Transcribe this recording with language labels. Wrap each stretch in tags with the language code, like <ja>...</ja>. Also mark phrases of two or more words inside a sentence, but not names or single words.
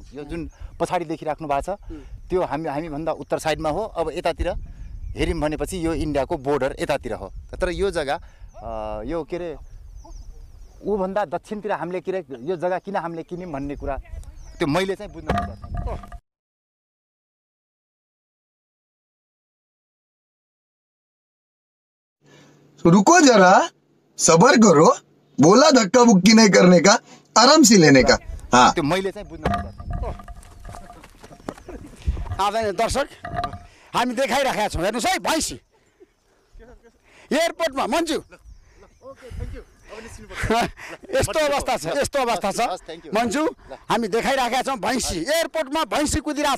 <ne>यो जुन पछाडि देखिराख्नु भएको छ त्यो हामीभन्दा उत्तर साइडमा हो। अब यतातिर हेऱ्यौँ भनेपछि यो इन्डियाको बोर्डर यतातिर हो। तर यो जग्गा यो के अरे ऊभन्दा दक्षिणतिर हामीले के अरे यो जग्गा किन हामीले किन्यौँ भन्ने कुरा त्यो मैले चाहिँ बुझ्न सक्दिनँ।</ne> <hi>रुको जरा, सबर करो, बोला धक्का बुक्की नहीं करने का, आराम से लेने का। हाँ,</hi> <ne>त्यो मैले चाहिँ बुझ्न सक्दिनँ। आदरणीय दर्शक हामी देखाइराखेका छौँ, हेर्नुहोस् है भैँसी एयरपोर्टमा। मन्जु यस्तो अवस्था छ, यस्तो अवस्था छ मन्जु, हामी देखाइराखेका छौँ भैँसी एयरपोर्टमा भैँसी कुदिरहेको छ।</ne>